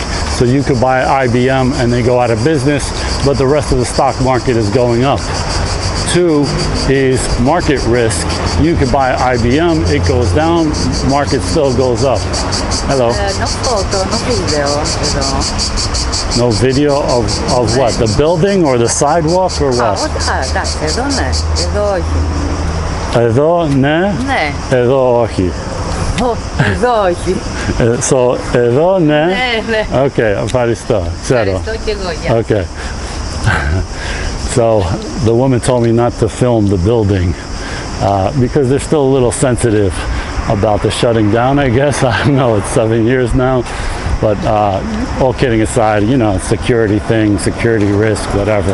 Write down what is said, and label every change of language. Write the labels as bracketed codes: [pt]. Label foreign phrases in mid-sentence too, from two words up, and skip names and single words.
[en] So you could buy IBM and they go out of business, but the rest of the stock market is going up. Two is market risk. You could buy IBM, it goes down, market still goes up. Hello. No photo, no video. No video of what? The building or the sidewalk or what? [el] Εδώ ναι, εδώ όχι. Εδώ ναι, Ναι. εδώ όχι. Εδώ όχι. So, εδώ ναι. Ναι. Okay, ευχαριστώ. Ξέρω. Ευχαριστώ και εγώ. [en] Okay. So the woman told me not to film the building because they're still a little sensitive about the shutting down, I guess. I don't know, it's 7 years now. But all kidding aside, you know, security thing, security risk, whatever.